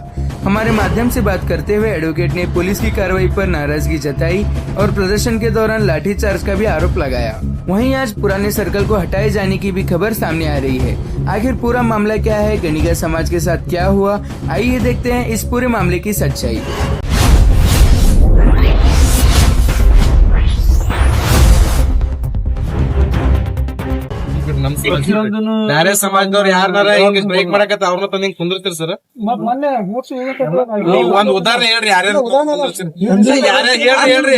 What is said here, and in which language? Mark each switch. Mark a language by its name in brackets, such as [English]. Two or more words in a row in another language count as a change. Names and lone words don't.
[Hindi] हमारे माध्यम से बात करते हुए एडवोकेट ने पुलिस की कार्रवाई पर नाराजगी जताई और प्रदर्शन के दौरान लाठीचार्ज का भी आरोप लगाया। वहीं आज पुराने सर्कल को हटाए जाने की भी खबर सामने आ रही है। आखिर पूरा मामला क्या है, गणिका समाज के साथ क्या हुआ, आइए देखते हैं इस पूरे मामले की सच्चाई। [Kannada] ಬೇರೆ ಸಮಾಜದವ್ರು ಯಾರನಾರ ಹಿಂಗ ಸ್ಟ್ರೈಕ್ ಮಾಡಕತ್ತ ಅವ್ರನ್ನ ತಂದ್ ಹಿಂಗ್ ಕುಂದಿರ್ತೀರಿ ಸರ್? ಒಂದ್ ಉದಾಹರಣೆ ಹೇಳ್ರಿ, ಯಾರ್ಯಾರು ಹೇಳ್ರಿ.